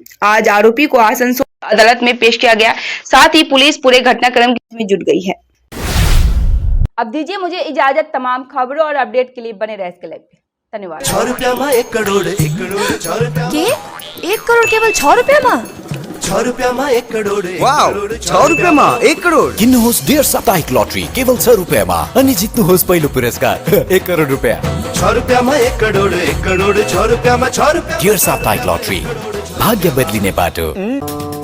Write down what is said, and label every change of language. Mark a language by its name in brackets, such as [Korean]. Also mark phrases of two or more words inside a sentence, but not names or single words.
[Hindi] आज आरोपी को आसनसोल अदालत में पेश किया गया। साथ ही पुलिस पूरे घटनाक्रम में जुट गई है। अब दीजिए मुझे इजाजत। तमाम खबरों और अपडेट के लिए बने रहे इसके लाइव पे। धन्यवाद। 6 रुपया में 1 करोड़ 1 करोड़ केवल 6 रुपया में 6 रुपया में 1 करोड़। [Nepali] वाव, [Hindi] 6 रुपया में 1 करोड़ [Nepali] किन्नुहोस् डेढ साप्ताहिक लटरी केवल [Hindi] 6 रुपया में [Nepali] अनि जित्नुहोस् पहिलो पुरस्कार 1 करोड़ रुपया। [Hindi] 6 रुपया में 1 करोड़ 1 करोड़ 6 रुपया में 6 रुपया। [Nepali] डेढ साप्ताहिक लटरी भाग्य बदलिने बाटो।